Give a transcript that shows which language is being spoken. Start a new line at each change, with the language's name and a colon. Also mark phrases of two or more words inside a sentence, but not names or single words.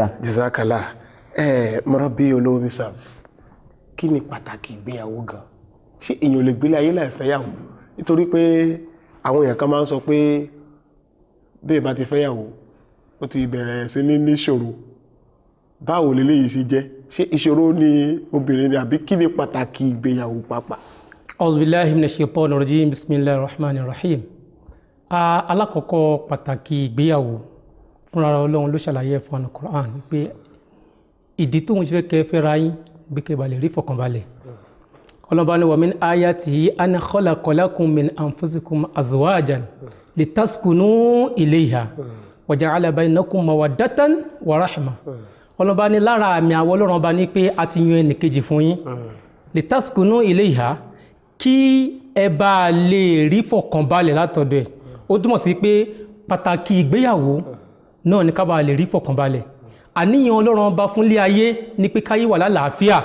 Yoruba: Jazakallah mọ̀rọ̀ bí olówó bí sáà kí ni pàtàkì ìgbéyàwó gan ṣé èèyàn lè gbélé ayé láì fẹ́yàwó nítorí pé àwọn èèyàn kan máa ń sọ pé bẹ́ẹ̀ bá ti fẹ́yàwó ó ti bẹ̀rẹ̀ sí ní níṣòro báwo leléyìí ṣe jẹ́ ṣé ìṣòro ni obìnrin ni àbí kí ni pàtàkì ìgbéyàwó pàápàá.
Arabic: أعوذ بالله من الشيطان الرجيم بسم الله الرحمن الرحيم.
Yoruba: Alákọ̀ọ́kọ́ pàtàkì ìgbéyàwó fúnra Ọlọ́run ló ṣàlàyé fún Al-Qur'an pé ìdí tóun ṣe fẹ́ kẹ́ fẹ́ra yín bí kẹ́ bá lè rí fọkànbalẹ̀. Ọlọ́run ní
Arabic: ومن آياته أن خلق لكم من أنفسكم أزواجا لتسكنوا إليها وجعل بينكم مودة ورحمة.
Yoruba: Ọlọ́run ní lára àmì àwọn Ọlọ́run bá ní pé a ti yan ẹnìkejì fún yín
Arabic: لتسكنوا إليها
Yoruba: kí ẹ bá lè rí fọkànbalẹ̀ látọ̀dọ̀ ẹ̀. Ó túmọ̀ sí pé pàtàkì ìgbéyàwó náà ní ká bá lè rí fọkànbalẹ̀. Àníyàn Ọlọ́run bá fún ilé ayé ní pé káyé wà lálàáfíà.